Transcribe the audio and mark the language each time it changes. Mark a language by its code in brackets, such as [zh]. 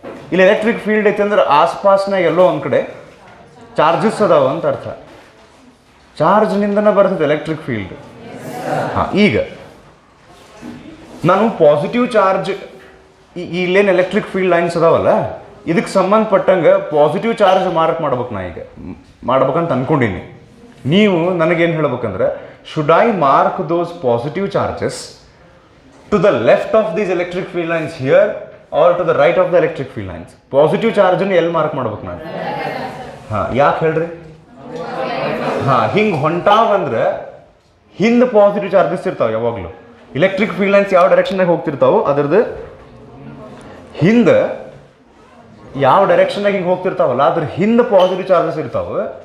[kn] ಇಲ್ಲಿ electric field ಐತಿ ಅಂದ್ರೆ ಆಸ್ಪಾಸ್ನಾಗ ಎಲ್ಲೋ ಒಂದು ಕಡೆ ಚಾರ್ಜಸ್ ಅದಾವ ಅಂತ ಅರ್ಥ. ಚಾರ್ಜ್ನಿಂದನೇ ಬರ್ತದೆ ಎಲೆಕ್ಟ್ರಿಕ್ ಫೀಲ್ಡ್. ಹಾಂ, ಈಗ ನಾನು ಪಾಸಿಟಿವ್ ಚಾರ್ಜ್, ಇಲ್ಲೇನು ಎಲೆಕ್ಟ್ರಿಕ್ ಫೀಲ್ಡ್ ಲೈನ್ಸ್ ಅದಾವಲ್ಲ, ಇದಕ್ಕೆ ಸಂಬಂಧಪಟ್ಟಂಗೆ ಪಾಸಿಟಿವ್ ಚಾರ್ಜ್ ಮಾರ್ಕ್ ಮಾಡ್ಬೇಕು. ನಾ ಈಗ ಮಾಡ್ಬೇಕಂತ ಅಂದ್ಕೊಂಡೀನಿ. ನೀವು ನನಗೇನು ಹೇಳ್ಬೇಕಂದ್ರೆ, [en] Should I mark those positive charges to the left of these electric field lines here or to the right of the electric field lines? [kn] Positive ಚಾರ್ಜನ್ನು ಎಲ್ಲಿ ಮಾರ್ಕ್ ಮಾಡ್ಬೇಕು ನಾನು? ಹಾಂ, ಯಾಕೆ ಹೇಳ್ರಿ? ಹಾಂ, ಹಿಂಗೆ ಹೊಂಟಾವಂದ್ರೆ ಹಿಂದೆ ಪಾಸಿಟಿವ್ ಚಾರ್ಜಸ್ ಇರ್ತಾವೆ ಯಾವಾಗಲೂ. ಎಲೆಕ್ಟ್ರಿಕ್ ಫೀಲ್ಡ್ ಲೈನ್ಸ್ ಯಾವ ಡೈರೆಕ್ಷನ್ನಾಗ ಹೋಗ್ತಿರ್ತಾವೆ ಅದ್ರದ್ದು ಹಿಂದೆ ಯಾವ ಡೈರೆಕ್ಷನ್ನಾಗ ಹಿಂಗೆ ಹೋಗ್ತಿರ್ತಾವಲ್ಲ ಅದ್ರ ಹಿಂದೆ ಪಾಸಿಟಿವ್ ಚಾರ್ಜಸ್ ಇರ್ತಾವೆ.